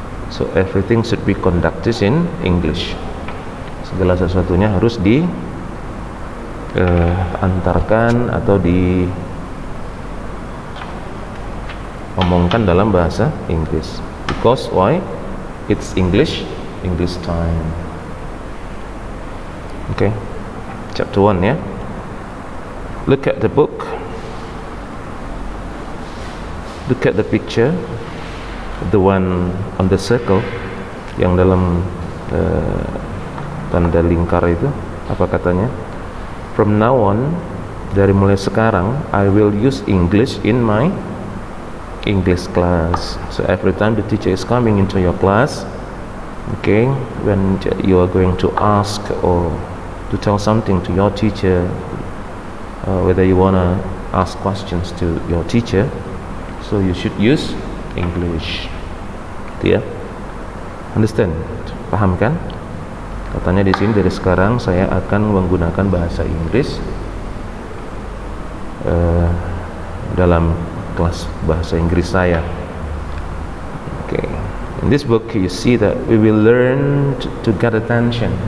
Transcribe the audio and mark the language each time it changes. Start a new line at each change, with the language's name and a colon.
English: So everything should be conducted in English.
Indonesian: Segala sesuatunya harus antarkan atau omongkan dalam bahasa Inggris.
English: Because why? It's English time. Okay. Chapter 1 ya. Look at the book. Look at the picture. The one on the circle,
Indonesian: yang dalam tanda lingkar itu, apa katanya?
English: From now on,
Indonesian: dari mulai sekarang,
English: I will use English in my English class. So every time the teacher is coming into your class, okay, when you are going to ask or to tell something to your teacher, whether you wanna ask questions to your teacher, so you should use English.
Indonesian: Ya,
English: understand?
Indonesian: Paham kan? Katanya di sini dari sekarang saya akan menggunakan bahasa Inggris dalam kelas bahasa Inggris saya.
English: Okay. In this book you see that we will learn to get attention.